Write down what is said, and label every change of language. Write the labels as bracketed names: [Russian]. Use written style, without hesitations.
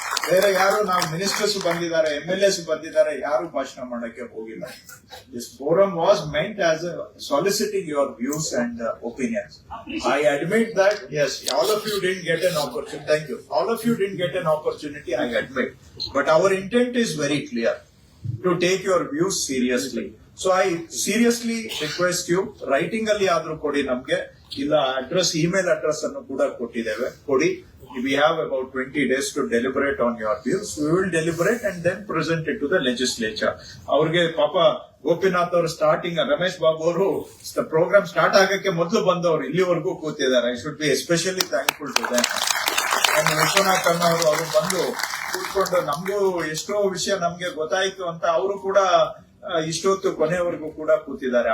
[Kannada] ಬೇರೆ ಯಾರು ನಾವು ಮಿನಿಸ್ಟರ್ಸ್ ಬಂದಿದ್ದಾರೆ, MLAs ಬಂದಿದ್ದಾರೆ, ಯಾರು ಭಾಷಣ ಮಾಡಕ್ಕೆ ಹೋಗಿಲ್ಲ. [English] This forum was meant as soliciting your views and opinions. I admit that yes, all of you didn't get an opportunity. Thank you. All of you didn't get an opportunity, I admit. But our intent is very clear, to take your views seriously. So I seriously request you, [Kannada] writing ಅಲ್ಲಿ ಆದ್ರೂ ಕೊಡಿ ನಮ್ಗೆ, ಇಲ್ಲ address, email address ಅನ್ನು ಕೂಡ ಕೊಟ್ಟಿದ್ದೇವೆ, ಕೊಡಿ. [English] We have about 20 days to deliberate on your views. We will deliberate and then present it to the legislature. [Kannada] ಅವ್ರಿಗೆ ಪಾಪ ಗೋಪಿನಾಥ್ ಅವರು ಸ್ಟಾರ್ಟಿಂಗ್, ರಮೇಶ್ ಬಾಬು ಅವರು ಪ್ರೋಗ್ರಾಮ್ ಸ್ಟಾರ್ಟ್ ಆಗಕ್ಕೆ ಮೊದಲು ಬಂದವರು ಇಲ್ಲಿವರೆಗೂ ಕೂತಿದ್ದಾರೆ. [English] I should be especially thankful to them. [Kannada] Vishwanath ಅಣ್ಣ ಅವರು ಬಂದು ಕೂತ್ಕೊಂಡು ನಮ್ಗೂ ಎಷ್ಟೋ ವಿಷಯ ನಮ್ಗೆ ಗೊತ್ತಾಯ್ತು ಅಂತ ಅವರು ಕೂಡ ಇಷ್ಟೊತ್ತು ಕೊನೆಯವರೆಗೂ ಕೂಡ ಕೂತಿದ್ದಾರೆ.